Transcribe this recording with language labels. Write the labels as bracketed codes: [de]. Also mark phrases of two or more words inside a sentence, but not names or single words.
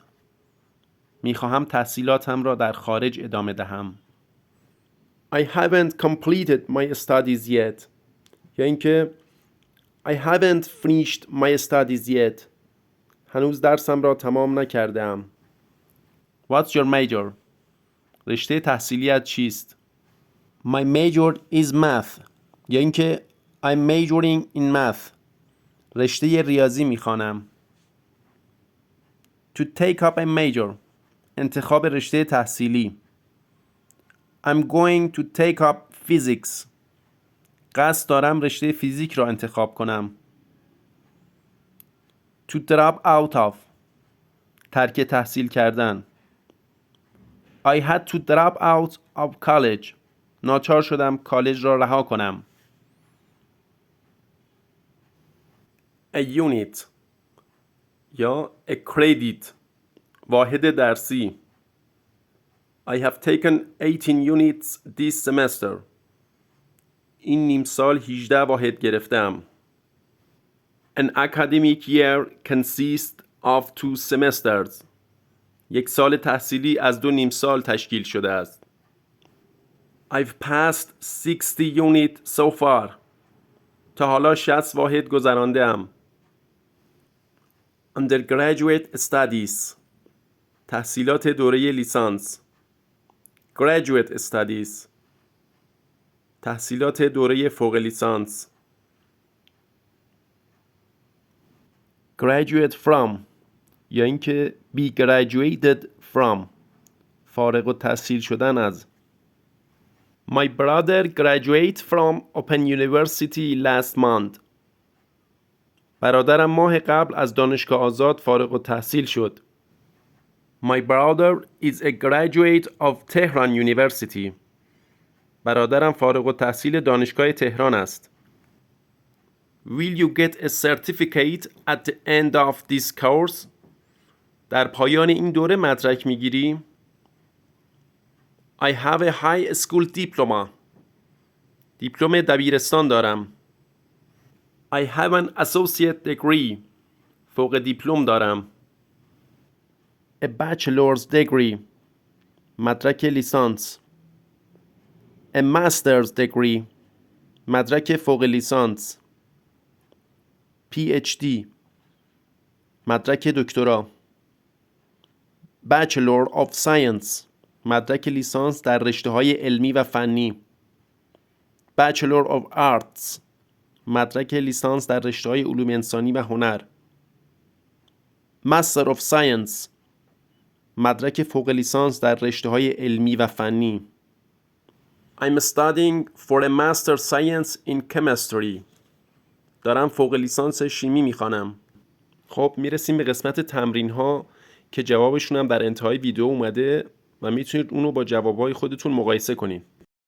[fa] میخواهم تحصیلاتم را در خارج ادامه دهم. [en] I haven't completed my studies yet. [fa] یا اینکه [en] I haven't finished my studies yet. [fa] هنوز درسم را تمام نکردم. [en] What's your major؟ [fa] رشته تحصیلیت چیست؟ [en] My major is math. [fa] یا اینکه [en] I'm majoring in math. [fa] رشته ریاضی میخوانم. [en] To take up a major. [fa] انتخاب رشته تحصیلی. [en] I'm going to take up physics. [fa] قصد دارم رشته فیزیک را انتخاب کنم. [en] To drop out of. [fa] ترک تحصیل کردن. [en] I had to drop out of college. [fa] ناچار شدم کالج را رها کنم. [en] A unit یا a credit [fa] واحد درسی. [en] I have taken 18 units this semester. [fa] این نیم سال 18 واحد گرفتم. [en] An academic year consists of 2 semesters. [fa] یک سال تحصیلی از 2 نیم سال تشکیل شده است. [en] I've passed 60 units so far. [fa] تا حالا 60 واحد گذرانده ام. [en] Undergraduate studies. [fa] تحصیلات دوره لیسانس. [en] Graduate studies. [fa] تحصیلات دوره فوق لیسانس. [en] Graduate from [fa] یا اینکه [en] be graduated from [fa] فارغ التحصیل شدن از. [en] My brother graduated from Open University last month. [fa] برادرم ماه قبل از دانشگاه آزاد فارغ التحصیل شد. [en] My brother is a graduate of Tehran University. [fa] برادرم فارغ التحصیل دانشگاه تهران است. [en] Will you get a certificate at the end of this course? [fa] در پایان این دوره مدرک میگیری؟ [en] I have a high school diploma. [fa] دیپلم دبیرستان دارم. [en] I have an associate degree. [fa] فوق دیپلم دارم. [en] A bachelor's degree. [fa] مدرک لیسانس. [en] A master's degree. [fa] مدرک فوق لیسانس. PhD. مدرک دکترا. [en] Bachelor of Science. [fa] مدرک لیسانس در رشته‌های علمی و فنی. [en] Bachelor of Arts. [fa] مدرک لیسانس در رشته‌های علوم انسانی و هنر. [en] Master of Science. [fa] مدرک فوق لیسانس در رشته‌های علمی و فنی. [en] I'm studying for a Master Science in Chemistry. [fa] دارم فوق لیسانس شیمی میخوانم. خب میرسیم به قسمت تمرین ها که جوابشون هم در انتهای ویدیو اومده و میتونید اونو با جوابهای خودتون مقایسه کنید.